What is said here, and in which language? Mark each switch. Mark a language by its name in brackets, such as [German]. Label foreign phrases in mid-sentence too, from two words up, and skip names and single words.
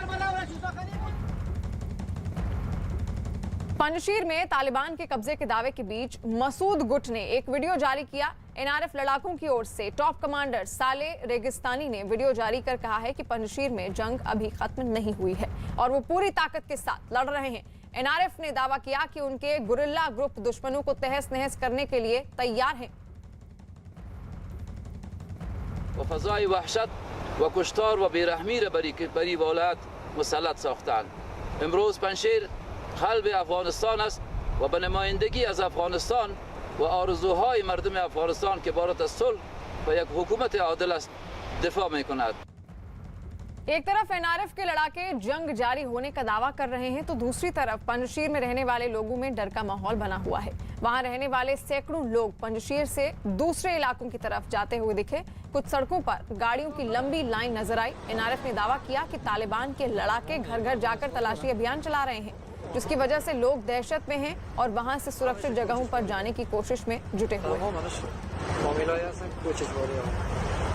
[Hindi] पंजशीर में तालिबान के कब्जे के दावे के बीच मसूद गुट ने एक वीडियो जारी किया। एनआरएफ लड़ाकों की ओर से [English] top commander [Hindi] साले रेगिस्तानी ने वीडियो जारी कर कहा है कि पंजशीर में जंग अभी खत्म नहीं हुई है और वो पूरी ताकत के साथ लड़ रहे हैं। एनआरएफ ने दावा किया कि उनके [English] guerrilla group [Hindi] दुश्मनों को तहस नहस करने के लिए तैयार हैं। [Persian] وفضای وحشت و کشتار و بیرحمی را بری ولایت مسلط ساختند. امروز پنجشیر قلب افغانستان است و به نمایندگی از افغانستان و آرزوهای مردم افغانستان که بارات از صلح و یک حکومت عادل است دفاع می‌کند. [Hindi] एक तरफ एनआरएफ के लड़ाके जंग जारी होने का दावा कर रहे हैं, तो दूसरी तरफ पंजशीर में रहने वाले लोगों में डर का माहौल बना हुआ है। वहां रहने वाले सैकड़ों लोग पंजशीर से दूसरे इलाकों की तरफ जाते हुए दिखे। कुछ सड़कों पर गाड़ियों की लंबी लाइन नजर आई। एनआरएफ ने दावा किया कि तालिबान के लड़ाके घर घर जाकर तलाशी अभियान चला रहे हैं, जिसकी वजह से लोग दहशत में हैं और वहां से सुरक्षित जगहों पर जाने की कोशिश में जुटे हुए हैं।